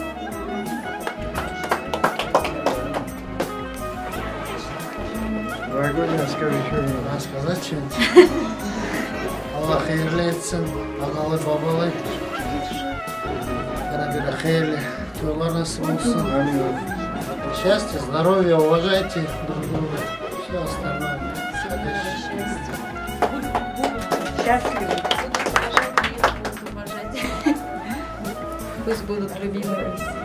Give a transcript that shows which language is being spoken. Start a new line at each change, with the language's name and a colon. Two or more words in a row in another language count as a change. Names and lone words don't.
Turkish: Allah hayırlı etsin. Analı babalı. Böyle hayırlı toylar nasip olsun.
Russian: Счастья, здоровья, уважайте друг друга. Все остальное. Счастливы. Пусть будут любимые.